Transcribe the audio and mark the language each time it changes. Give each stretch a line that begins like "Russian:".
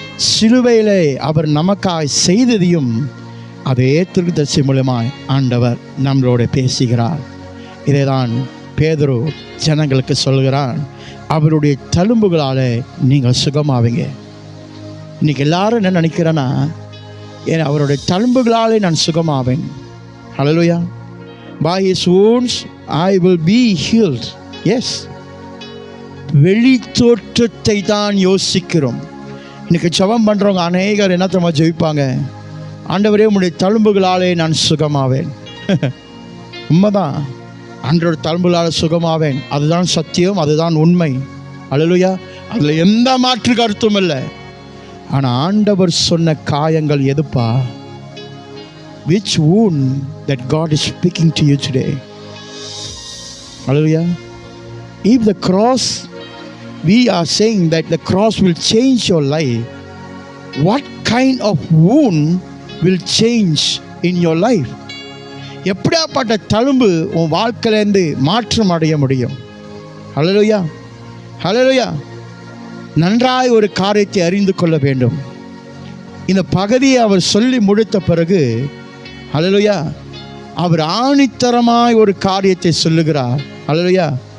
Tamil: சிலுவையிலே அவர் நமக்காய் செய்ததையும் அதே தீர்க்கதரிசி மூலமாய் ஆண்டவர் நம்மளோட பேசுகிறார். இதை தான் பேதுரு ஜனங்களுக்கு சொல்கிறான், அவருடைய தழும்புகளால் நீங்கள் சுகமாவீங்க. இன்றைக்கி எல்லாரும் என்ன நினைக்கிறேன்னா, ஏன் அவருடைய தழும்புகளாலே நான் சுகமாவேன். ஹல்லேலூயா.
English: By his wounds I will be healed. Yes.
Tamil: வெளி தோற்றத்தை தான் யோசிக்கிறோம். இன்றைக்கி ஜெபம் பண்ணுறவங்க அநேகர் என்ன தெரியுமா ஜெபிப்பாங்க, ஆண்டவரே உம்முடைய தழும்புகளாலே நான் சுகமாவேன். உண்மைதான், ஆண்டவருடைய தழும்புகளால் சுகமாவேன். அதுதான் சத்தியம், அதுதான் உண்மை. ஹல்லேலூயா. அதில் எந்த மாற்று கருத்தும் இல்லை. ஆனால் ஆண்டவர் சொன்ன காயங்கள் எதுப்பா?
English: Which wound that God is speaking to you today? Hallelujah. If the cross, we are saying that the cross will change your life, what kind of wound will change in your life?
Tamil: எப்படியாப்பட்ட தழும்பு உன் வாழ்க்கையிலேருந்து மாற்றம் அடைய முடியும்? ஹல்லேலூயா. ஹல்லேலூயா. நன்றாய் ஒரு காரியத்தை அறிந்து கொள்ள வேண்டும். இந்த பகுதியை அவர் சொல்லி முடித்த பிறகு, ஹல்லேலூயா, அவர் ஆணித்தரமாய் ஒரு காரியத்தை சொல்லுகிறார். ஹல்லேலூயா.